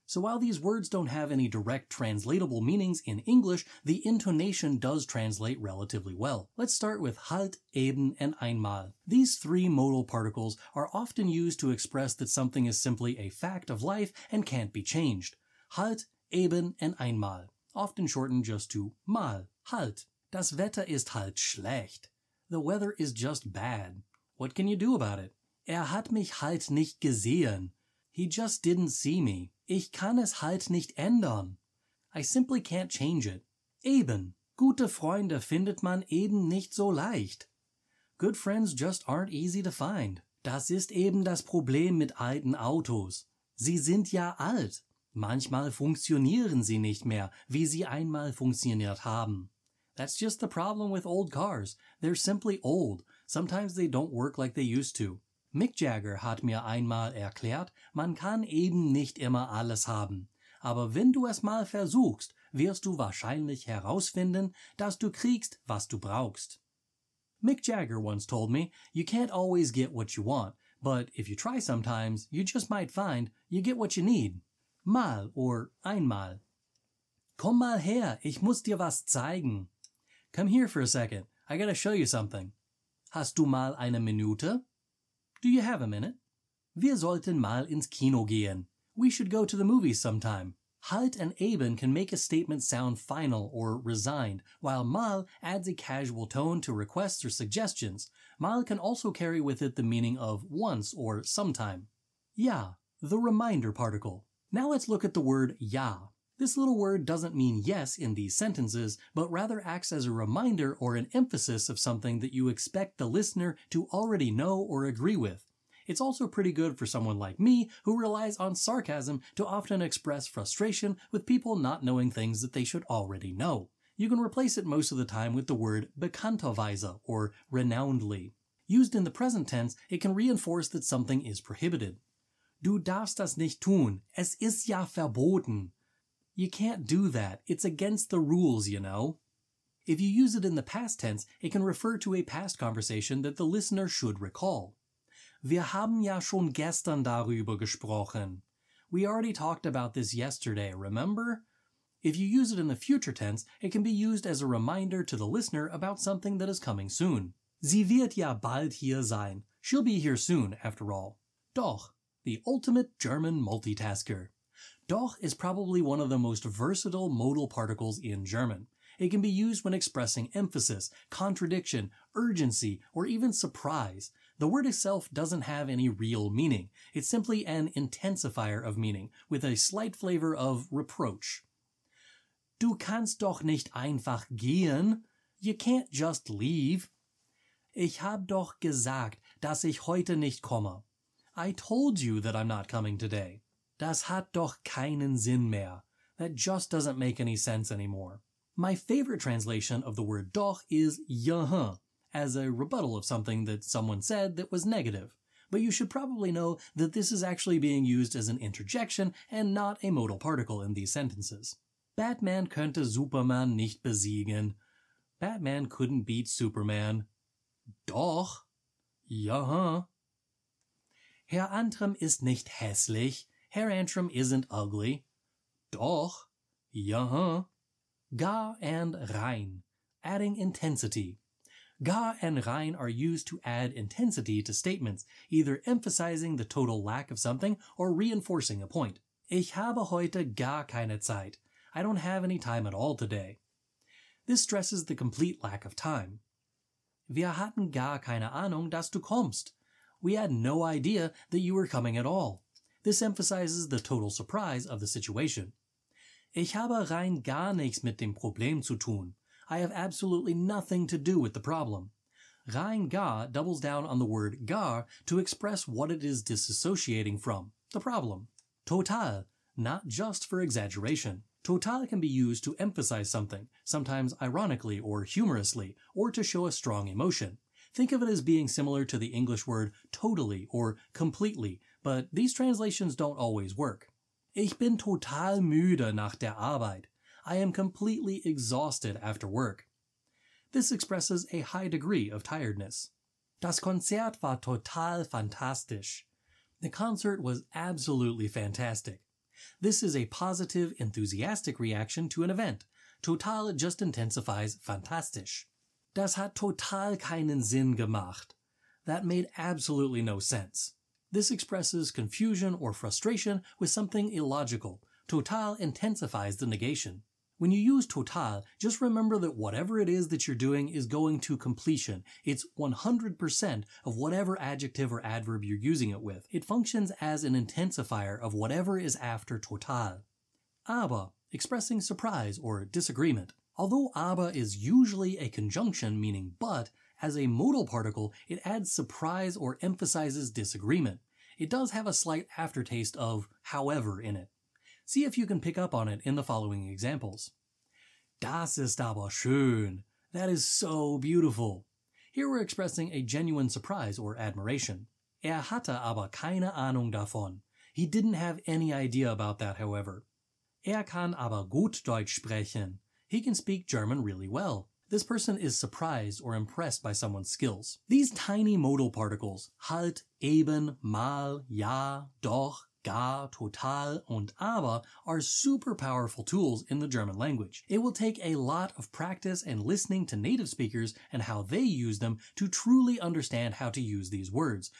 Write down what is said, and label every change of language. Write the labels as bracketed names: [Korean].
[English] So while these words don't have any direct translatable meanings in English, the intonation does translate relatively well. Let's start with Halt, Eben, and Einmal. These three modal particles are often used to express that something is simply a fact of life and can't be changed. Halt, Eben, and Einmal, often shortened just to Mal, Halt. [German] Das Wetter ist halt schlecht. [English] The weather is just bad. What can you do about it? [German] Hat mich halt nicht gesehen. [English] He just didn't see me. [German] Ich kann es halt nicht ändern. [English] I simply can't change it. [German] Eben. Gute Freunde findet man eben nicht so leicht. [English] Good friends just aren't easy to find. [German] Das ist eben das Problem mit alten Autos. Sie sind ja alt. Manchmal funktionieren sie nicht mehr, wie sie einmal funktioniert haben. [English] That's just the problem with old cars. They're simply old. Sometimes they don't work like they used to. [German] Mick Jagger hat mir einmal erklärt, man kann eben nicht immer alles haben. Aber wenn du es mal versuchst, wirst du wahrscheinlich herausfinden, dass du kriegst, was du brauchst. [English] Mick Jagger once told me, you can't always get what you want, but if you try sometimes, you just might find you get what you need. Mal or einmal. [German] Komm mal her, ich muss dir was zeigen. [English] Come here for a second, I gotta show you something. [German] Hast du mal eine Minute? [English] Do you have a minute? [German] Wir sollten mal ins Kino gehen. [English] We should go to the movies sometime. Halt and Eben can make a statement sound final or resigned, while Mal adds a casual tone to requests or suggestions. Mal can also carry with it the meaning of once or sometime. Ja, the reminder particle. Now let's look at the word ja. This little word doesn't mean yes in these sentences, but rather acts as a reminder or an emphasis of something that you expect the listener to already know or agree with. It's also pretty good for someone like me who relies on sarcasm to often express frustration with people not knowing things that they should already know. You can replace it most of the time with the word bekannterweise or renownedly. Used in the present tense, it can reinforce that something is prohibited. [German] Du darfst das nicht tun. Es ist ja verboten. [English] You can't do that. It's against the rules, you know. If you use it in the past tense, it can refer to a past conversation that the listener should recall. [German] Wir haben ja schon gestern darüber gesprochen. [English] We already talked about this yesterday, remember? If you use it in the future tense, it can be used as a reminder to the listener about something that is coming soon. [German] Sie wird ja bald hier sein. [English] She'll be here soon, after all. Doch, the ultimate German multitasker. Doch is probably one of the most versatile modal particles in German. It can be used when expressing emphasis, contradiction, urgency, or even surprise. The word itself doesn't have any real meaning. It's simply an intensifier of meaning, with a slight flavor of reproach. [German] Du kannst doch nicht einfach gehen. [English] You can't just leave. [German] Ich hab doch gesagt, dass ich heute nicht komme. [English] I told you that I'm not coming today. [German] Das hat doch keinen Sinn mehr. [English] That just doesn't make any sense anymore. My favorite translation of the word doch is ja, as a rebuttal of something that someone said that was negative. But you should probably know that this is actually being used as an interjection and not a modal particle in these sentences. [German] Batman könnte Superman nicht besiegen. [English] Batman couldn't beat Superman. [German] Doch. Ja. Herr Antrim ist nicht hässlich. [English] Herr Antrim isn't ugly. Doch. Ja. Gar and Rein, adding intensity. Gar and Rein are used to add intensity to statements, either emphasizing the total lack of something or reinforcing a point. [German] Ich habe heute gar keine Zeit. [English] I don't have any time at all today. This stresses the complete lack of time. [German] Wir hatten gar keine Ahnung, dass du kommst. [English] We had no idea that you were coming at all. This emphasizes the total surprise of the situation. [German] Ich habe rein gar nichts mit dem Problem zu tun. [English] I have absolutely nothing to do with the problem. Rein gar doubles down on the word gar to express what it is disassociating from, the problem. Total, not just for exaggeration. Total can be used to emphasize something, sometimes ironically or humorously, or to show a strong emotion. Think of it as being similar to the English word totally or completely, but these translations don't always work. [German] Ich bin total müde nach der Arbeit. [English] I am completely exhausted after work. This expresses a high degree of tiredness. [German] Das Konzert war total fantastisch. [English] The concert was absolutely fantastic. This is a positive, enthusiastic reaction to an event. Total just intensifies fantastisch. [German] Das hat total keinen Sinn gemacht. [English] That made absolutely no sense. This expresses confusion or frustration with something illogical. Total intensifies the negation. When you use total, just remember that whatever it is that you're doing is going to completion. It's 100% of whatever adjective or adverb you're using it with. It functions as an intensifier of whatever is after total. Aber, expressing surprise or disagreement. Although aber is usually a conjunction meaning but, as a modal particle, it adds surprise or emphasizes disagreement. It does have a slight aftertaste of however in it. See if you can pick up on it in the following examples. [German] Das ist aber schön. [English] That is so beautiful. Here we're expressing a genuine surprise or admiration. [German] Hatte aber keine Ahnung davon. [English] He didn't have any idea about that, however. [German] Kann aber gut Deutsch sprechen. [English] He can speak German really well. This person is surprised or impressed by someone's skills. These tiny modal particles, Halt, Eben, mal, ja, doch, gar, total, und aber, are super powerful tools in the German language. It will take a lot of practice and listening to native speakers and how they use them to truly understand how to use these words.